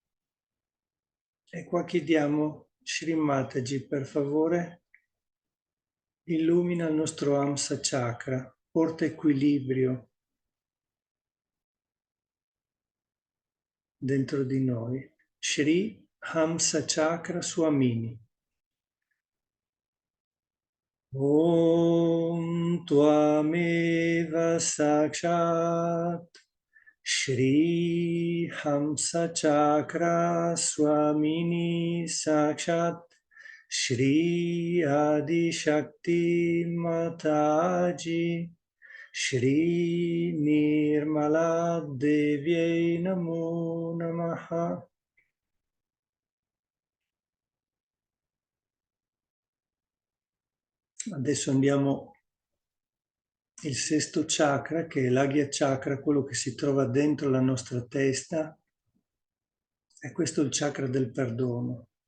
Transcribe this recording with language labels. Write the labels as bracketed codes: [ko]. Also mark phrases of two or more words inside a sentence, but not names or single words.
[it] E qua chiediamo, Shri Mataji, per favore, illumina il nostro Hamsa chakra, porta equilibrio dentro di noi. Shri Hamsa Chakra Swamini. [sa] Om Tvameva Sakshat Shri Hamsa Chakra Swamini Sakshat Shri Adi Shakti Mataji Shri Nirmala Devi Namo Namaha. [it] Adesso andiamo il sesto chakra, che è l'Agya chakra, quello che si trova dentro la nostra testa, e questo è il chakra del perdono.